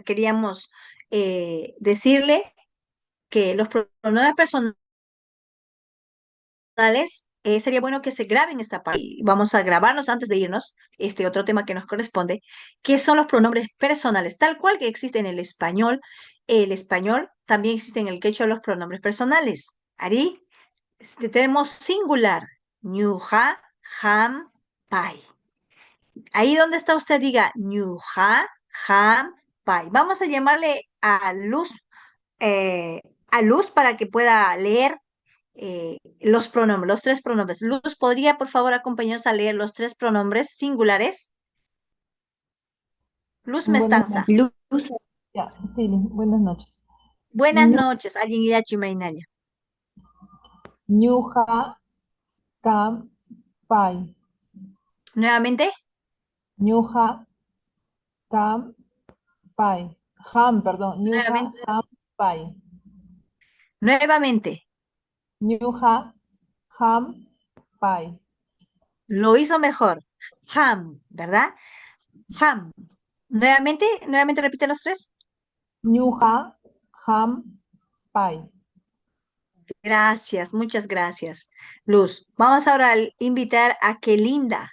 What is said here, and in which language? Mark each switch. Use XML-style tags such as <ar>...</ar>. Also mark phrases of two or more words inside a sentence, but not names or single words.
<es>Queríamos decirle que los pronombres personales sería bueno que se graben esta parte. Y vamos a grabarnos antes de irnos, este otro tema que nos corresponde, que son los pronombres personales, tal cual que existe en el español. El español también existe en el quechua los pronombres personales. Ari, tenemos singular,</es> <qu>ñuja, ham, pai.</qu> <es>Ahí donde está usted diga</es> <qu>ñuja, ham, pai.</qu> <es>Vamos a llamarle a Luz para que pueda leer los pronombres, los tres pronombres. Luz, ¿podría por favor acompañarnos a leer los tres pronombres singulares? Luz Buenas Mestanza. noches. Luz. Ya, sí, buenas noches. Buenas Ñu- noches, alguien irá Chimainaya.</es> <qu>Ñuja Kam Pai.</qu> <es>Nuevamente,</es> <qu>Ñuja Kam Pai. Ham, perdón. Ñuja</qu> <es>nuevamente,</es> <qu>Ham Pai.</qu> <es>nuevamente.</es> <qu>Ñuja Ham Pai.</qu> <es>Lo hizo mejor. Ham, ¿verdad? Ham. Nuevamente repite los tres.</es> <qu>Ñuja Ham Pai.</qu> <es>Gracias, muchas gracias. Luz, vamos ahora a invitar a Kelinda.</es>